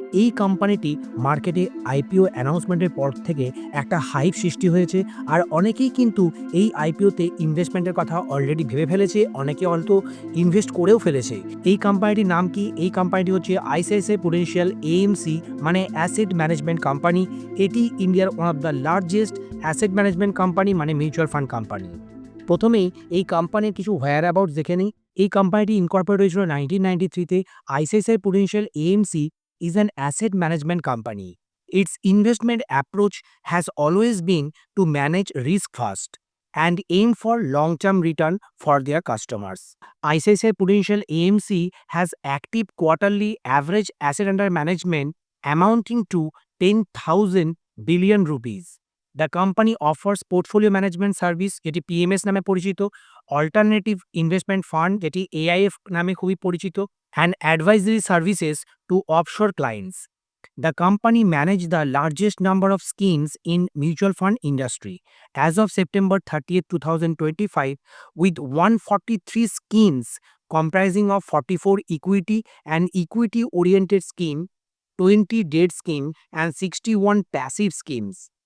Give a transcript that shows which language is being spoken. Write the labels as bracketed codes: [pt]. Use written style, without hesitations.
[bn] এই কোম্পানিটি মার্কেটে আইপিও অ্যানাউন্সমেন্টের পর থেকে একটা হাইপ সৃষ্টি হয়েছে, আর অনেকেই কিন্তু এই আইপিওতে ইনভেস্টমেন্টের কথা অলরেডি ভেবে ফেলেছে, অনেকে হয়তো ইনভেস্ট করেও ফেলেছে। এই কোম্পানিটির নাম কি? এই কোম্পানিটি হচ্ছে আইসিআইসিআই প্রুডেন্সিয়াল এএমসি, মানে অ্যাসেট ম্যানেজমেন্ট কোম্পানি। এটি ইন্ডিয়ার one of the largest asset management company, মানে মিউচুয়াল ফান্ড কোম্পানি। প্রথমেই এই কোম্পানির কিছু হোয়ার অ্যাবাউটস দেখে নিই। এই কোম্পানিটি ইনকর্পোরেট হয়েছিল 1993-তে। [en] ICICI Prudential AMC is an asset management company. Its investment approach has always been to manage risk first and aim for long-term return for their customers. ICICI Prudential AMC has active quarterly average asset under management amounting to 10,000 billion rupees. The company offers portfolio management service, [bn] যেটি PMS নামে পরিচিত, alternative investment fund, যেটি AIFF নামে খুবই পরিচিত, [en] and advisory services to offshore clients. The company manage the largest number of schemes in mutual fund industry. As of September 30th, 2025, with 143 schemes comprising of 44 equity and equity-oriented scheme, 20 debt scheme, and 61 passive schemes.